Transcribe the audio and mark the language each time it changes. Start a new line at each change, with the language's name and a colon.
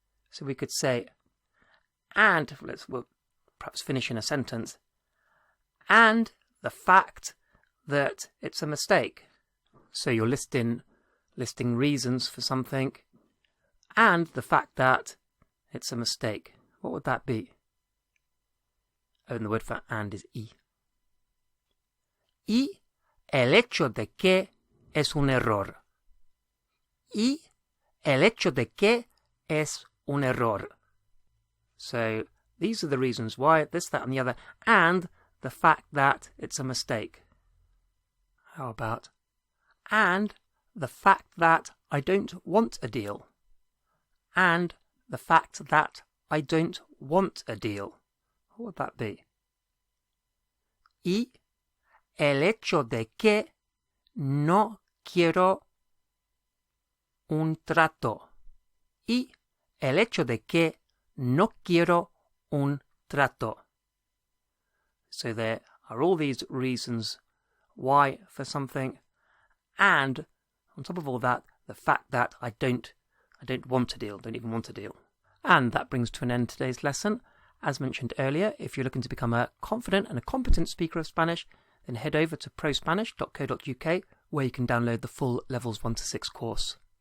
English: So we could say, and we'll perhaps finish in a sentence, and the fact that it's a mistake. So you're listing reasons for something, and the fact that it's a mistake. What would that be? Oh, and the word for and is y.
Spanish: Y el hecho de que es un error. Y el hecho de que es un error.
English: So these are the reasons why, this, that, and the other, and the fact that it's a mistake. How about, and the fact that I don't want a deal. And the fact that I don't want a deal. What would that be?
Spanish: Y el hecho de que no quiero un trato. Y el hecho de que no quiero un trato.
English: So there are all these reasons why for something, and on top of all that, the fact that I don't want a deal, don't even want a deal. And that brings to an end today's lesson. As mentioned earlier, if you're looking to become a confident and a competent speaker of Spanish, then head over to prospanish.co.uk where you can download the full Levels 1 to 6 course.